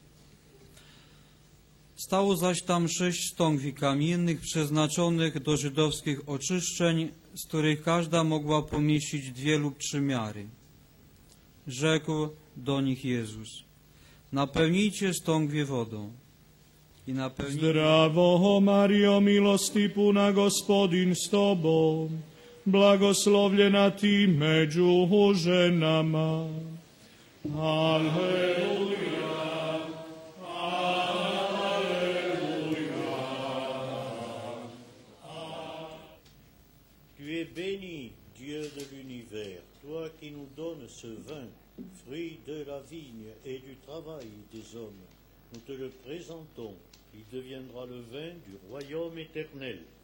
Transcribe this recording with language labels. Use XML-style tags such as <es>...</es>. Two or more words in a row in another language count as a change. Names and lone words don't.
<pl>Stało zaś tam 6 stągwi kamiennych przeznaczonych do żydowskich oczyszczeń, z których każda mogła pomieścić 2 lub 3 miary. Rzekł do nich Jezus: napełnijcie stągwie wodą. I napełnili.</pl> <hr>Zdravo Mario, milosti puna, Gospodin s tobom, blagoslovljena ti među ženama. Aleluja, aleluja.</hr> <fr>Tu es béni, Dieu de l'univers, toi qui nous donnes ce vin, fruit de la vigne et du travail des hommes. Nous te le présentons, il deviendra le vin du royaume éternel.</fr>